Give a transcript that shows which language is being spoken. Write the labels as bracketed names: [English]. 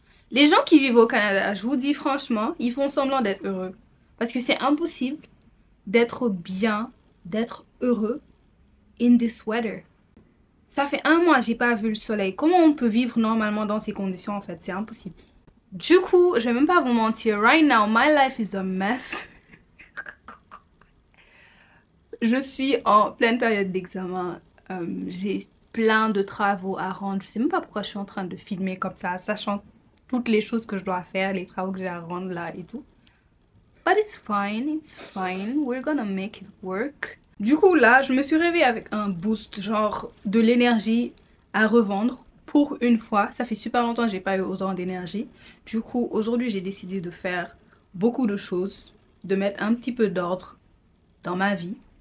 [French] Les gens qui vivent au Canada, je vous dis franchement, ils font semblant d'être heureux. Parce que c'est impossible d'être bien, d'être heureux [English] in this weather. [French] Ça fait un mois que j'ai pas vu le soleil. Comment on peut vivre normalement dans ces conditions en fait? C'est impossible. Du coup, je vais même pas vous mentir. [English] Right now, my life is a mess. [French] Je suis en pleine période d'examen. J'ai plein de travaux à rendre. Je sais même pas pourquoi je suis en train de filmer comme ça, sachant toutes les choses que je dois faire, les travaux que j'ai à rendre là et tout. [English] But it's fine, we're gonna make it work. [French] Du coup là, je me suis réveillée avec un boost, genre de l'énergie à revendre pour une fois. Ça fait super longtemps que j'ai pas eu autant d'énergie. Du coup, aujourd'hui j'ai décidé de faire beaucoup de choses, de mettre un petit peu d'ordre dans ma vie.